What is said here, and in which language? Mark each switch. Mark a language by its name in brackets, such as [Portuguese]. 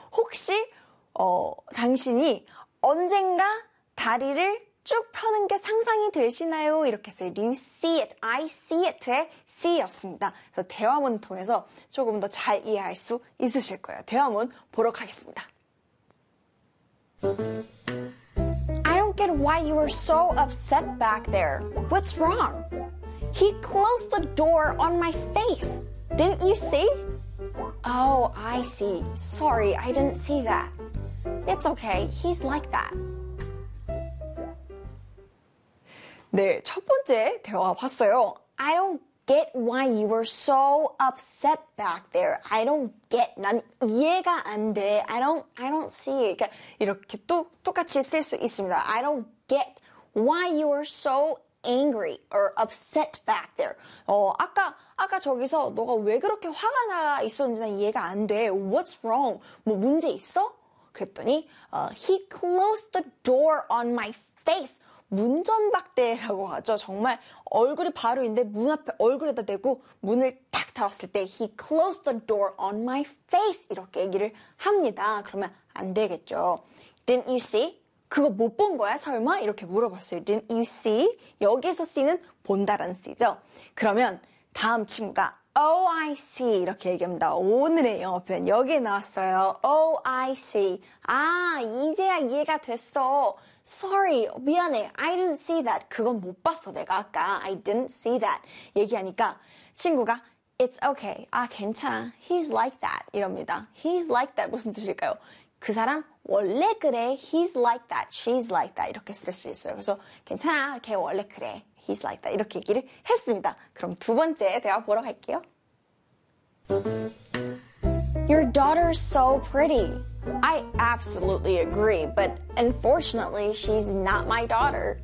[Korean] 혹시 당신이 언젠가 다리를 쭉 펴는 게 상상이 되시나요? 이렇게 했어요. [English] Do you see it? I see it [Korean] 의 see였습니다. 그래서 대화문 통해서 조금 더잘 이해할 수 있으실 거예요. 대화문 보러 가겠습니다. [English] I don't get why you were so upset back there. What's wrong? He closed the door on my face. Didn't you see? Oh, I see. Sorry, I didn't see that. It's okay. He's like that. [Korean] 네, 첫 번째 대화 봤어요. [English] I don't get why you were so upset back there. I don't get. [Korean] 난 이해가 안 돼. [English] I don't see. [Korean] 그러니까 이렇게 똑같이 쓸수 있습니다. [English] I don't get why you were so angry or upset back there. [Korean] 아까 저기서 너가 왜 그렇게 화가 나 있었는지 난 이해가 안 돼. [English] What's wrong? [Korean] 뭐 문제 있어? 그랬더니 [English] he closed the door on my face. [Korean] 문전박대라고 하죠. 정말 얼굴이 바로 있는데 문 앞에 얼굴에다 대고 문을 탁 닫았을 때 [English] he closed the door on my face [Korean] 이렇게 얘기를 합니다. 그러면 안 되겠죠. [English] Didn't you see? [Korean] 그거 못본 거야, 설마? 이렇게 물어봤어요. Didn't you see? 여기에서 see는 본다라는 see죠. 그러면 다음 친구가 [English] Oh, I see. [Korean] 이렇게 얘기합니다. 오늘의 영어 표현 여기에 나왔어요. [English] Oh, I see. [Korean] 아, 이제야 이해가 됐어. [English] Sorry, [Korean] 미안해. [English] I didn't see that. [Korean] 그건 못 봤어, 내가 아까. [English] I didn't see that. [Korean] 얘기하니까 친구가 [English] It's okay. [Korean] 아, 괜찮아. [English] He's like that. [Korean] 이럽니다. [English] He's like that. [Korean] 무슨 뜻일까요? 그 사람 원래 그래. [English] He's like that. She's like that. [Korean] 이렇게 쓸수 있어요. 그래서 괜찮아. 걔 원래 그래. [English] He's like that. [Korean] 이렇게 얘기를 했습니다. 그럼 두 번째 대화 보러 갈게요. [English] Your daughter's so pretty. I absolutely agree, but unfortunately, she's not my daughter.